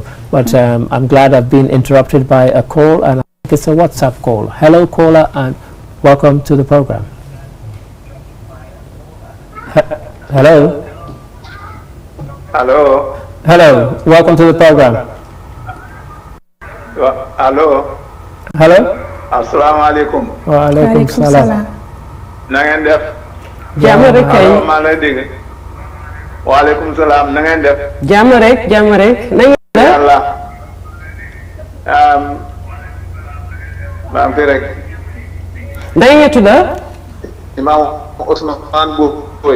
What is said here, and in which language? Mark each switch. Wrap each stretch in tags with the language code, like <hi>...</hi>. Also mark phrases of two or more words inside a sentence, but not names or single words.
<en>But I'm glad I've been interrupted by a call, and I think it's a WhatsApp call. Hello, caller, and welcome to the program. Hello. Hello. Hello. Welcome to the program. Hello. Hello.</en> <ar>السلام عليكم. وعليكم السلام.</ar> <wo>Na ngeen def. Jàmm rek kay. maa lay dégg.</wo> <ar>وعليكم السلام.</ar> <wo>Na ngeen def. Jàmm rek, jàmm rek. Na ngeen def. Yàlla. maa ngi fi rek. Ndeye nga tudd? Imam Ousmane Boy.</wo>